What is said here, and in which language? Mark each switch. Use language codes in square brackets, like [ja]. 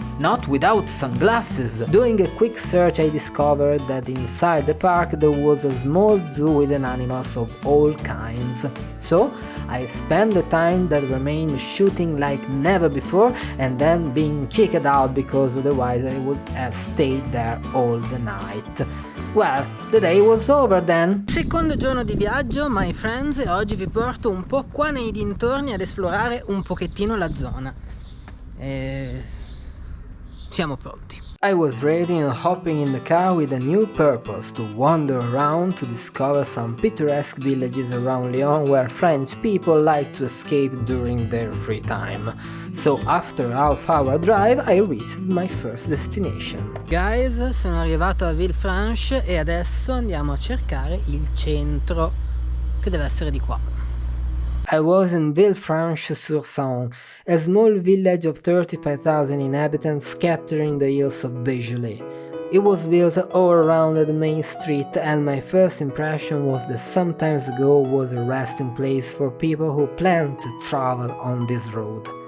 [en] Not without sunglasses. Doing a quick search, I discovered that inside the park there was a small zoo with animals of all kinds. So I spent the time that remained shooting like never before, and then being kicked out because otherwise I would have stayed there all the night. Well, the day was over then. [it] Secondo giorno di viaggio, [en] my friends, [it] e oggi vi porto un po' qua nei dintorni ad esplorare un pochettino la zona. Siamo pronti. [en] I was ready and hopping in the car with a new purpose, to wander around to discover some picturesque villages around Lyon where French people like to escape during their free time. So after a half-hour drive I reached my first destination. [it] Guys, sono arrivato a Villefranche e adesso andiamo a cercare il centro, che deve essere di qua. [en] I was in Villefranche-sur-Saône, a small village of 35,000 inhabitants scattered in the hills of Beaujolais. It was built all around the main street, and my first impression was that some time ago was a resting place for people who planned to travel on this road.